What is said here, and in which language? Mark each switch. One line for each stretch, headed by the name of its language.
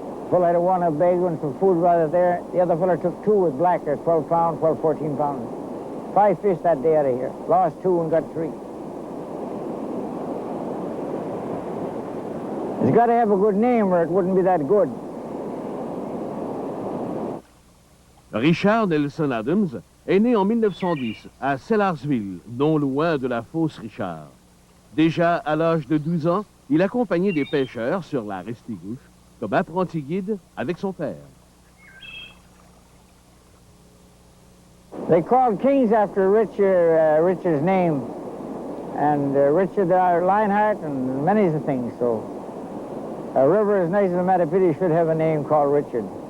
English: Fella had one, a bag and some food right there. The other fella took two with black, 12 pounds, 12, 14 pounds. 5 fish that day out of here. Lost 2 and got 3. He's got to have a good name or it wouldn't be that good.
French: Richard Nelson Adams est né en 1910 à Sellarsville, non loin de la fosse Richard. Déjà à l'âge de 12 ans, il accompagnait des pêcheurs sur la Restigouche comme apprenti guide avec son père.
English: They called Kings after Richard's name, and Richard Lionheart and many of the things. So a river as nice as the Mattapitty should have a name called Richard.